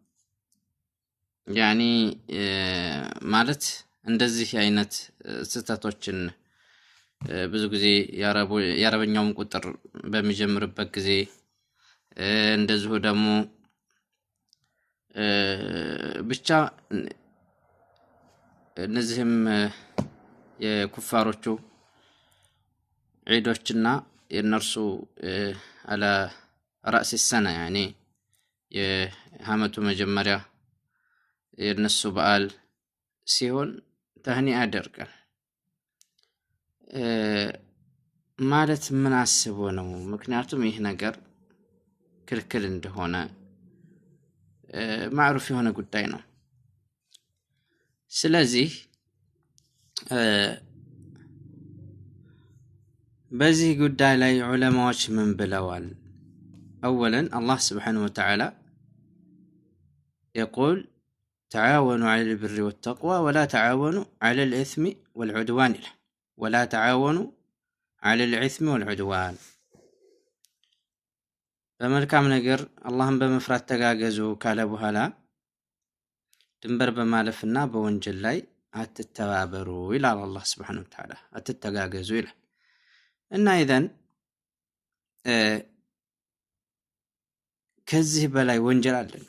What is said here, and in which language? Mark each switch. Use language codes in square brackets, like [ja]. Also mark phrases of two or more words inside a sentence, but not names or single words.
[am] ያኒ ማለት እንደዚህ አይነት ስተቶችን ብዙ ጊዜ የአረበኛውን ቁጥር በሚጀምርበት ጊዜ እንደዚሁ ደግሞ ብቻ እነዚህም የኩፋሮቹ ዒዶችና የነርሱ [ar] على رأس السنة يعني [am] የዓመቱ መጀመሪያ የነሱ በዓል ሲሆን ተህኒአ ያደርጋል ማለት ምን አስቦ ነው? ምክንያቱም ይህ ነገር ክልክል እንደሆነ ማዕሩፍ የሆነ ጉዳይ ነው። ስለዚህ በዚህ ጉዳይ ላይ ዑለማዎች ምን ብለዋል? [ar] أولا الله سبحانه وتعالى يقول تعاونوا على البر والتقوى ولا تعاونوا على الإثم والعدوان ولا تعاونوا على الإثم والعدوان [am] በመልካም ነገር አላህን በመፍራት ተጋገዙ ካለ በኋላ ድንበር በማለፍና በወንጀል ላይ አትተባበሩ ይላል አላህ [ar] سبحانه وتعالى። [am] አትተጋገዙ ይላል እና ኢዘን ከዚህ በላይ ወንጀል አለ እንዴ?